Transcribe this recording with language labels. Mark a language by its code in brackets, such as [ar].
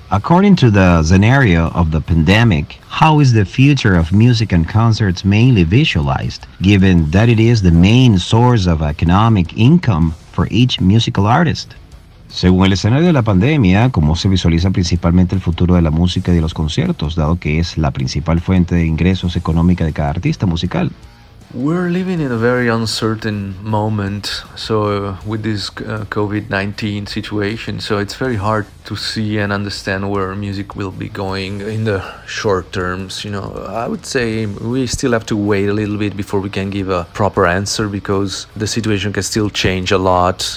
[en] According to the scenario of the pandemic, how is the future of music and concerts mainly visualized, given that it is the main source of economic income for each musical artist? [es] Según el escenario de la pandemia, ¿cómo se visualiza principalmente el futuro de la música y de los conciertos, dado que es la principal fuente de ingresos económica de cada artista musical? [en] We're living in a very uncertain moment, so with this COVID-19 situation, so it's very hard to see and understand where music will be going in the short terms. You know, I would say we still have to wait a little bit before we can give a proper answer, because the situation can still change a lot.